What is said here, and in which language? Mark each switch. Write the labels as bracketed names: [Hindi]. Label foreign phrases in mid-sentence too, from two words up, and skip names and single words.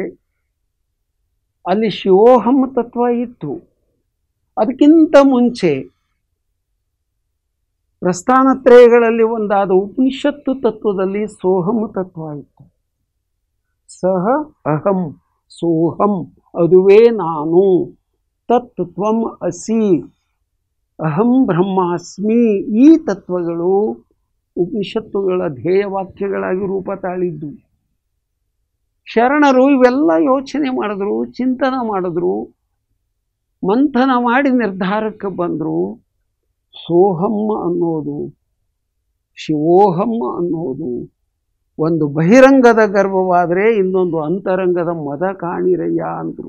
[Kannada] ಅಲ್ಲಿ ಶಿವೋಹಂ ತತ್ವ ಇತ್ತು. ಅದಕ್ಕಿಂತ ಮುಂಚೆ ಪ್ರಸ್ಥಾನತ್ರಯಗಳಲ್ಲಿ ಒಂದಾದ ಉಪನಿಷತ್ತು ತತ್ವದಲ್ಲಿ ಸೋಹಂ ತತ್ವ ಇತ್ತು. [Sanskrit] ಸಹ ಅಹಂ ಸೋಹಂ, [Kannada] ಅದುವೇ ನಾನು. [Sanskrit] ತತ್ ತ್ವಂ ಅಸಿ, ಅಹಂ ಬ್ರಹ್ಮಾಸ್ಮಿ. [Kannada] ಈ ತತ್ವಗಳು ಉಪನಿಷತ್ತುಗಳ ಧ್ಯೇಯವಾಕ್ಯಗಳಾಗಿ ರೂಪ ತಾಳಿದ್ದು. ಶರಣರು ಇವೆಲ್ಲ ಯೋಚನೆ ಮಾಡಿದ್ರು, ಚಿಂತನೆ ಮಾಡಿದ್ರು, ಮಂಥನ ಮಾಡಿ ನಿರ್ಧಾರಕ್ಕೆ ಬಂದರು. ಸೋಹಂ ಅನ್ನೋದು, ಶಿವೋಹಂ ಅನ್ನೋದು ಒಂದು ಬಹಿರಂಗದ ಗರ್ವವಾದರೆ ಇನ್ನೊಂದು ಅಂತರಂಗದ ಮದ ಕಾಣಿರಯ್ಯ ಅಂದರು.